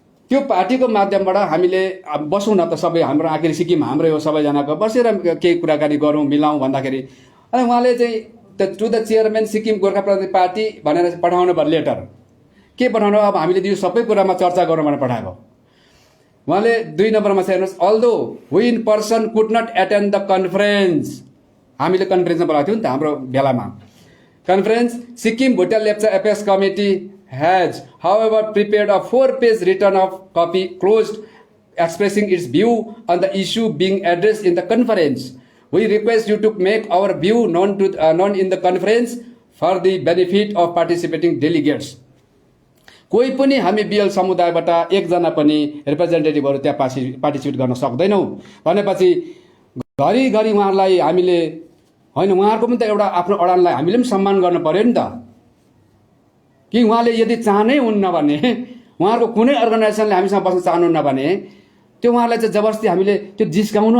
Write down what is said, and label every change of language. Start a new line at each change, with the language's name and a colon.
Nepali: त्यो पार्टीको माध्यमबाट हामीले बसौँ न त सबै हाम्रो आखिर सिक्किम हाम्रो हो, सबैजनाको बसेर केही कुराकानी गरौँ मिलाउँ भन्दाखेरि अनि उहाँले चाहिँ
English: to the chairman
Nepali: Sikkim Gorkha प्रजातान्त्रिक पार्टी भनेर पठाउनु भयो लेटर। के पठाउनु? अब हामीले यो सबै कुरामा चर्चा गरौँ भनेर पठाएको। उहाँले 2 नम्बरमा चाहिँ हेर्नुहोस्,
English: although we in person could not attend the conference,
Nepali: हामीले कन्फरेन्समा बोलाएको थियौँ नि त हाम्रो बेलामा।
English: Conference Sikkim Bhutan Lepcha Apex Committee has however prepared a 4-page written of copy closed expressing its view on the issue being addressed in the conference. We request you to make our view known in the conference for the benefit of participating delegates.
Nepali: कोही पनि हामी बिएल समुदायबाट एकजना पनि रिप्रेजेन्टेटिभहरू त्यहाँ participate गर्न सक्दैनौँ भनेपछि घरिघरि उहाँहरूलाई हामीले होइन, उहाँहरूको पनि त एउटा आफ्नो अडानलाई हामीले पनि सम्मान गर्नु पर्यो नि त। कि उहाँले यदि चाहनै हुन्न भने, उहाँहरूको कुनै अर्गनाइजेसनले हामीसँग बस्न चाहनुहुन्न भने त्यो उहाँलाई चाहिँ जबरजस्ती हामीले त्यो जिस्काउनु।